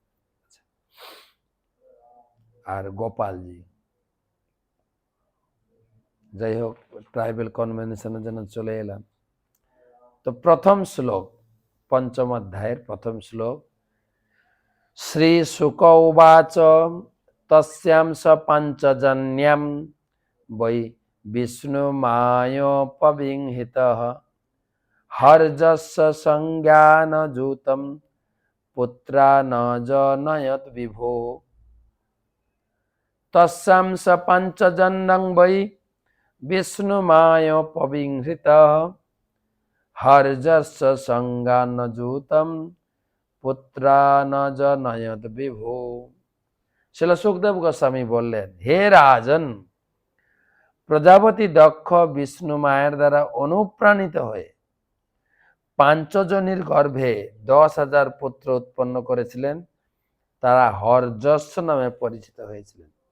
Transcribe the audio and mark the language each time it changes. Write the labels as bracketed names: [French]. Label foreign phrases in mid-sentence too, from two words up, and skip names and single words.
[Bangla] আর গোপালজি। যাই হোক, ট্রাইবেল কনভেনশনের জন্য চলে এলাম। তো প্রথম শ্লোক, পঞ্চম অধ্যায়ের প্রথম শ্লোক। [Sanskrit] শ্রী শুক উবাচ তস্যাম স পাঞ্চজন্যম বৈ বিষ্ণু মায়োপবিংহিতঃ হর্যস্য সংজ্ঞানযুতম পুত্রা ন জনয়ত বিভো। তস্যাম স পাঞ্চজন্যং বৈ বিষ্ণু মায়োপবিংহিতঃ হর্যস্য সংজ্ঞানযুতম পুত্রা ন জনয়ত বিভো। [Bangla] শ্রীল সুখদেব গোস্বামী বললেন, হে রাজন, প্রজাপতি দক্ষ বিষ্ণু মায়ের দ্বারা অনুপ্রাণিত হয়ে পাঞ্চজনীর গর্ভে 10,000 পুত্র উৎপন্ন করেছিলেন। তারা হর্যস্ব নামে পরিচিত হয়েছিলেন।